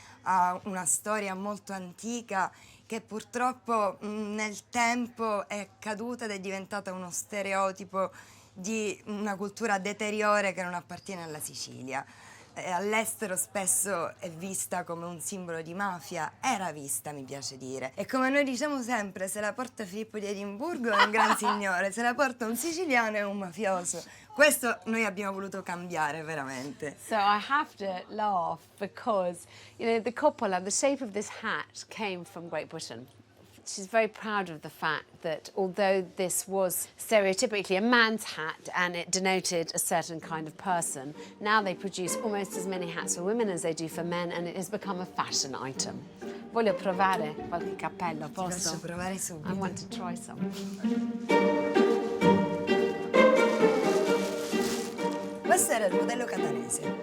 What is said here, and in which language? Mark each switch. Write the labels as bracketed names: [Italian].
[Italian] Ha una storia molto antica che purtroppo nel tempo è caduta ed è diventata uno stereotipo di una cultura deteriore che non appartiene alla Sicilia. All'estero spesso è vista come un simbolo di mafia, era vista, mi piace dire. E come noi diciamo sempre, se la porta Filippo di Edimburgo è un gran signore, se la porta un siciliano è un mafioso. Questo noi abbiamo voluto cambiare veramente. [English] So I have to laugh because, you know, the coppola, the shape of this hat came from Great Britain. She's very proud of the fact that although this was stereotypically a man's hat and it denoted a certain kind of person, now they produce almost as many hats for women as they do for men, and it has become a fashion item. [Italian] Voglio provare qualche cappello, posso? Posso provare subito. [English] I want to try some. [Italian] Questo era il modello catanese.